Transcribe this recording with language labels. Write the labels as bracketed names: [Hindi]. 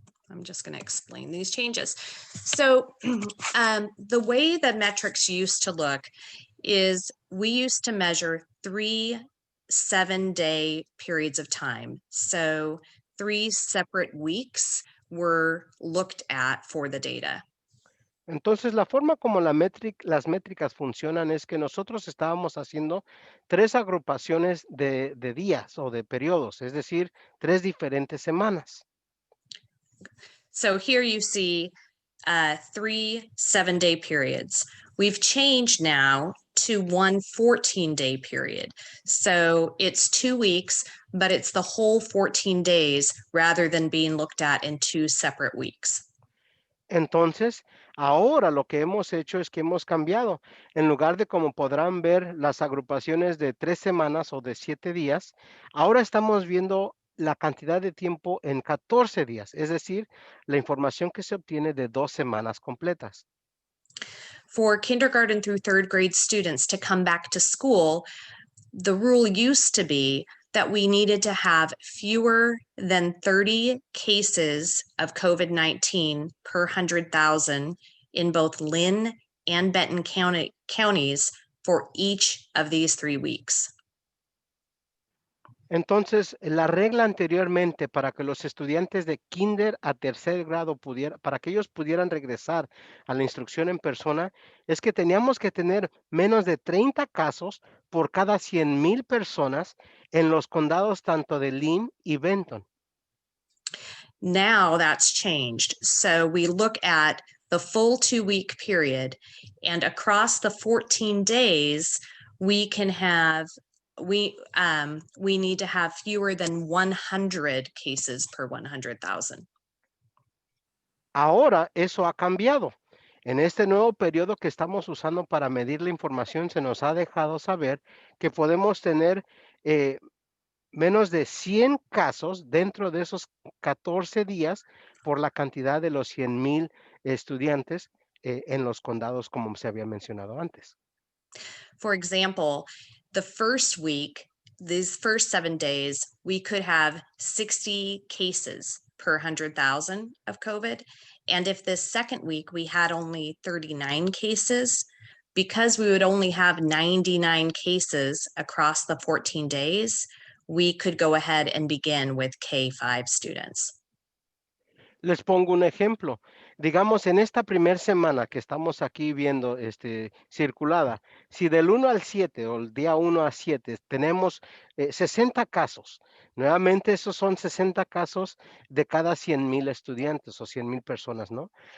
[English] I'm just going to explain these changes. So the way the metrics used to look is we used to measure 3 7-day periods of time. So 3 separate weeks were looked at for the data. [Spanish] Entonces, la forma como las métricas funcionan es que nosotros estábamos haciendo tres agrupaciones de días o de periodos, es decir, tres diferentes semanas. [English] So here you see 3 7-day periods. We've changed now to one 14-day period. So it's 2 weeks, but it's the whole 14 days rather than being looked at in 2 separate weeks. [Spanish] Entonces, ahora lo que hemos hecho es que hemos cambiado. En lugar de como podrán ver las agrupaciones de 3 semanas o de 7 días, ahora estamos viendo la cantidad de tiempo en 14 días, es decir, la información que se obtiene de 2 semanas completas. [English] For kindergarten through 3rd grade students to come back to school, the rule used to be that we needed to have fewer than 30 cases of COVID-19 per 100,000 in both Lynn and Benton counties for each of these 3 weeks. [Spanish] Entonces, la regla anteriormente para que los estudiantes de kinder a tercer grado para que ellos pudieran regresar a la instrucción en persona, es que teníamos que tener menos de 30 casos por cada 100,000 personas en los condados tanto de Lynn y Benton. [English] Now that's changed. So we look at the full 2-week period, and across the 14 days, we can have we need to have fewer than 100 cases per 100,000. [Spanish] Ahora eso ha cambiado. En este nuevo periodo que estamos usando para medir la información, se nos ha dejado saber que podemos tener menos de 100 casos dentro de esos 14 días por la cantidad de los 100,000 estudiantes en los condados, como se había mencionado antes. [English] For example, the first week, these first 7 days, we could have 60 cases per 100,000 of COVID. And if this second week we had only 39 cases, because we would only have 99 cases across the 14 days, we could go ahead and begin with K-5 students. [Spanish] Les pongo un ejemplo. Digamos, en esta primera semana que estamos aquí viendo circulada, si del 1 al 7 o el día 1 a 7 tenemos 60 casos, nuevamente esos son 60 casos de cada 100,000 estudiantes o 100,000 personas, ¿no?